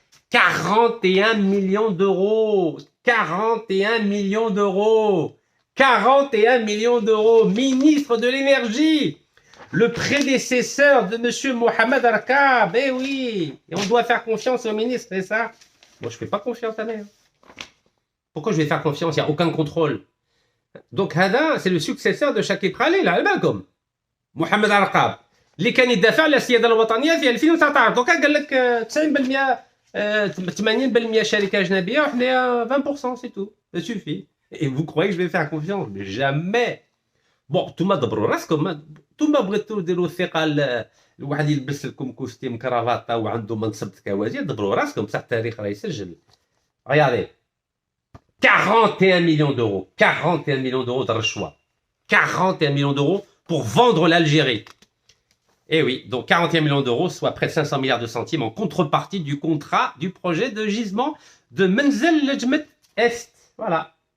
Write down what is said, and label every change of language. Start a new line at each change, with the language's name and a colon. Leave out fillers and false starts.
French: 41 millions d'euros 41 millions d'euros 41 millions d'euros, ministre de l'énergie, le prédécesseur de M. Mohamed Arkab, eh oui, et on doit faire confiance au ministre, c'est ça. Moi, je ne fais pas confiance à lui. Pourquoi je vais faire confiance? Il n'y a aucun contrôle. Donc, Hada, c'est le successeur de Chakib Khalil,
Arabic: على بالكم. Mohamed Arkab, اللي كان يدافع على السيادة الوطنية في 2019. دوكا قال لك 90% 80% شركة أجنبية وحنايا 20%,
French: c'est tout. Ça suffit. Et vous croyez que je vais faire confiance? Mais jamais.
Arabic: Bon, توما دبروا راسكم. توما بغيتوا ديروا الثقة الواحد يلبس لكم كوستيم كرافاطة وعنده منصب كوازير. دبروا راسكم بصح التاريخ راه يسجل.
French: Regardez. 41 millions d'euros. 41 millions d'euros de rachwa. 41 millions d'euros pour vendre l'Algérie. Et oui, donc 41 millions d'euros, soit près de 500 milliards de centimes en contrepartie du contrat du projet de gisement de Menzel l'Ejmet Est. Voilà.